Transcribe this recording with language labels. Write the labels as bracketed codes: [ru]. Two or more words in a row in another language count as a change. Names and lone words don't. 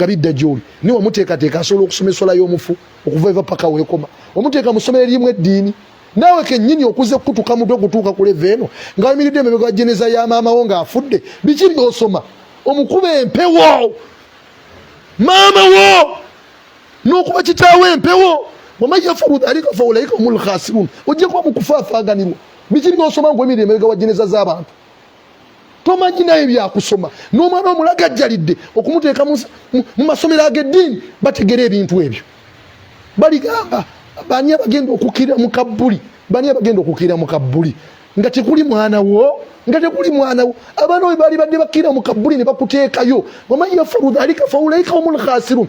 [lg] bidda gy'oli ni wamuteekateeka asobola okusoma essola y'omufu okuva eva paka weekoma omuteeka mu ssomero erimu eddiini naawe kennyini okuze kutuuka mutwe okutuuka ku leva eno ng'ayimiridde emabega wa jeneza ya maama wo ng'afudde biki by'osoma omukuba empewo maama wo n'okuba kitaawe empewo [ar] ومن يفعل ذلك فأولئك هم الخاسرون [lg] ojja kuba mu kufaafaganirwa biki by'osoma ng'oyimiridde emabega wa jeneza z'abantu tomanyi naye byakusoma n'omwana omulaga ajjalidde okumuteeka mu masomero ag'eddiini bategera ebintu ebyo baligamba bani abagenda okukira mu kabbuli nga tekuli mwana wo abaana we bali badde bakira mu kabuli ne bakuteekayo [ar] ومن يفعل ذلك فأولئك هم الخاسرون